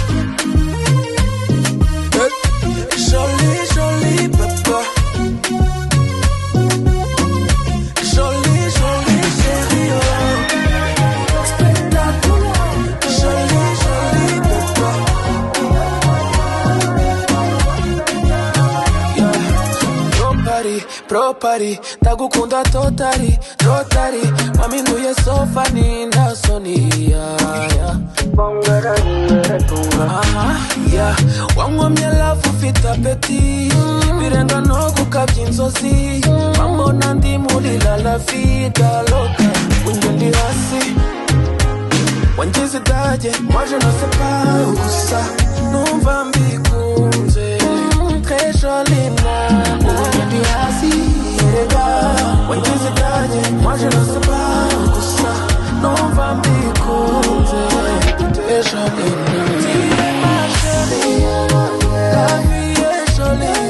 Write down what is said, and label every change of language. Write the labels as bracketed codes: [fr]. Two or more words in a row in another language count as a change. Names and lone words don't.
[fr] Jolie, jolie papa. Jolie, jolie chérie. Spectaculaire. Jolie, jolie papa. [en] Pro party, ndagukunda totally, totally. [rw] Waminduye [en] so funny, [rw] ndasonia. Wangomye lafu ufite apeti, birenga no gukabya inzozi. Wambona ndi muri [es] la vida loca. [rw] Ungendi hasi, wangize idage, [fr] moi je ne sais pas où ça. [rw] Numva mbikunze, [fr] très jolie nana. [rw] Ungendi hasi, erega, wangize idage, [fr] moi je ne sais pas où ça. [rw] Numva mbikunze, [fr] très jolie nana. Tu es ma chérie, la vie est jolie.